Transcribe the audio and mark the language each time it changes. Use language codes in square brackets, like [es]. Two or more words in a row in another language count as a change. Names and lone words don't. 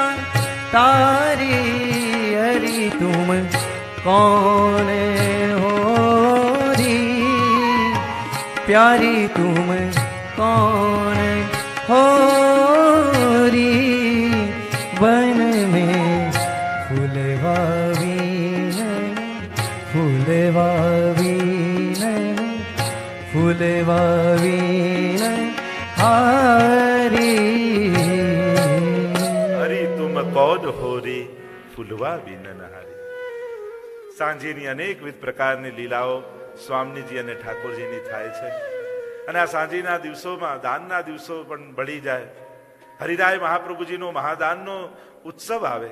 [hi] तारी हरि तुम कौन हो री प्यारी तुम कौन हो री वन में फूलवा फूलवा बीन हारी हरी तुम कौन हो री फूलवा बीन हारी. [gu] સાંજેની અનેકવિધ પ્રકારની લીલાઓ સ્વામીજી અને ઠાકોરજીની થાય છે અને આ સાંજના દિવસોમાં દાનના દિવસો પણ બળી જાય. હરિરાય મહાપ્રભુજીનો મહાદાનનો ઉત્સવ આવે.